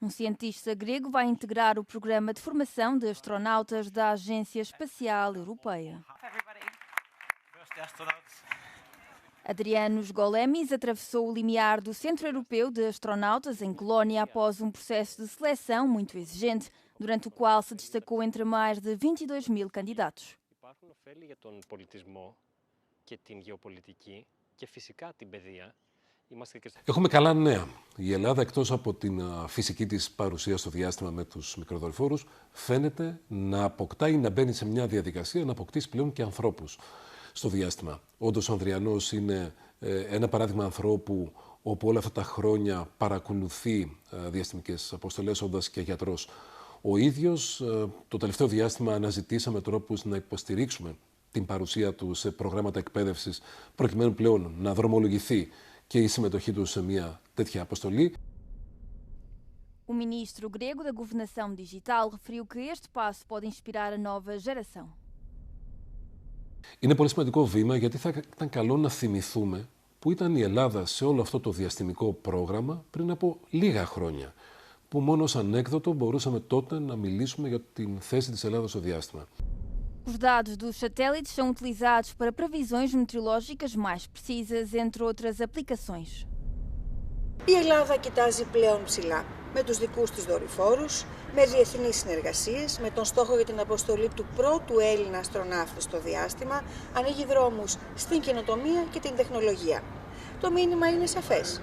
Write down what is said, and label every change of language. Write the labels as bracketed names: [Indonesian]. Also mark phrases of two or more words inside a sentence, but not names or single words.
[Portuguese] Um cientista grego vai integrar o programa de formação de astronautas da Agência Espacial Europeia. Adrianos Golemis atravessou o limiar do Centro Europeu de Astronautas em Colónia após um processo de seleção muito exigente, durante o qual se destacou entre mais de 22.000 candidatos. [Greek] Έχουμε καλά νέα. Η Ελλάδα, εκτός από την φυσική της παρουσία στο διάστημα με τους μικροδορυφόρους, φαίνεται να αποκτά ή να μπαίνει σε μια διαδικασία να αποκτήσει πλέον και ανθρώπους στο διάστημα. Όντως, ο Ανδριανός είναι ένα παράδειγμα ανθρώπου όπου όλα αυτά τα χρόνια παρακολουθεί διαστημικές αποστολές, όντας και γιατρός. Ο ίδιος, το τελευταίο διάστημα, αναζητήσαμε τρόπους να υποστηρίξουμε την παρουσία του σε προγράμματα εκπαίδευσης, προκειμένου πλέον να δρομολογηθεί και η συμμετοχή του σε μια τέτοια αποστολή. [Portuguese] O ministro grego da Governação Digital referiu que este passo pode inspirar a nova geração. [Greek] Είναι πολύ σημαντικό βήμα, γιατί θα ήταν καλό να θυμηθούμε που ήταν η Ελλάδα σε όλο αυτό το διαστημικό πρόγραμμα πριν από λίγα χρόνια, που μόνο ως ανέκδοτο μπορούσαμε τότε να μιλήσουμε για την θέση της Ελλάδας στο διάστημα. [Portuguese] Os dados dos satélites são utilizados para previsões meteorológicas mais precisas, entre outras aplicações. [Greek] Η Ελλάδα κοιτάζει πλέον ψηλά, με τους δικούς της δορυφόρους, με διεθνείς συνεργασίες, με τον στόχο για την αποστολή του πρώτου Έλληνα αστροναύτη στο διάστημα, ανοίγει δρόμους στην καινοτομία και την τεχνολογία. Το μήνυμα είναι σαφές.